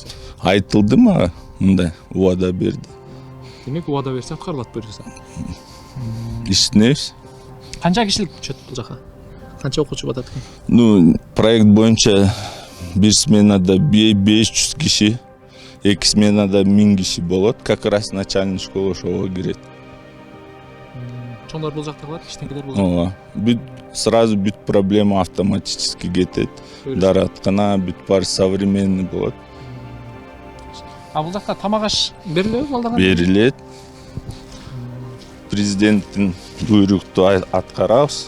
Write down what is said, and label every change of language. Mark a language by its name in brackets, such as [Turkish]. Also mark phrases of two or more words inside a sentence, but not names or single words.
[Kyrgyz] Айтылды мага, мындай убада берди. Демек убада берсе аткарылат буюрса. Иштенебиз. Канча кишилик түшөт бул жака? Канча окуучу батат экен? Проект боюнча бир сменада 500 киши, 2 сменада 1000 киши болот. [Russian] Как раз начальный школа [Kyrgyz] ошого кирет. Чоңдор бул жакта калат, кичинекелер бул жакта. Бүт сразу бүт [Russian] проблема автоматически [Kyrgyz] кетет. Дараткана бүт бар современный болот. А бул жакта тамак аш берилеби балдарга? Берилет. Президенттин буйрукту аткарабыз.